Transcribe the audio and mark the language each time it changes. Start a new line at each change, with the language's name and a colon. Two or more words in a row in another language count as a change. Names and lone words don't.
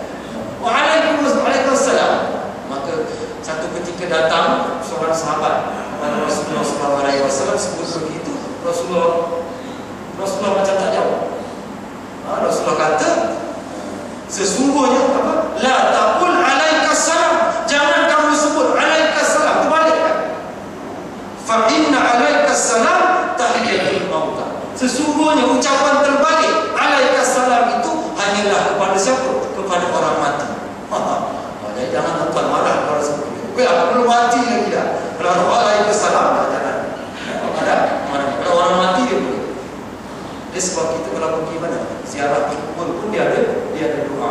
Malay: Waalaikumsalam. Maka satu ketika datang seorang sahabat kepada Rasulullah SAW sebut begitu, Rasulullah macam tak jawab. Rasulullah kata sesungguhnya apa?
Arabic: لا تقل عليك السلام.
Malay: Jangan kamu sebut alaikassalam, terbalikkan.
Arabic: فإن عليك السلام تحية الموتى.
Malay: Sesungguhnya ucapan terbalik alaikassalam itu hanyalah kepada siapa? Kepada orang mati. Jadi jangan tuan Kalau Waalaikumsalam, jangan. Ada orang mati dia boleh. Dia sebab kita kalau pergi mana, ziarah kubur pun dia ada doa.